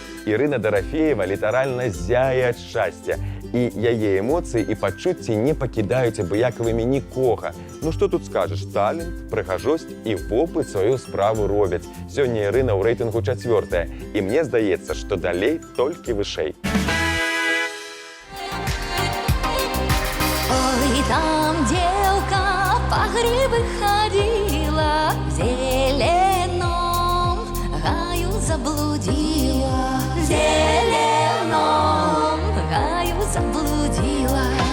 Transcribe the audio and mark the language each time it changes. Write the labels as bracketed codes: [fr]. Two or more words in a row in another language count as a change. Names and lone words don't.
[be] Ірина Дарафеева літаральна зяє ад шчасця. І яе емоції і пачуцці не пакідаюць абыякавымі нікога. Ну што тут скажаш? Талент, прыгажосць і вопыт сваю справу робяць. Сёння Ірына ў рэйтынгу 4-я. І мне здаецца, што далей толькі вышэй. [ru] Ой, там девка по грибы ходила, в зеленом гаю заблудила, в зеленом гаю заблудила,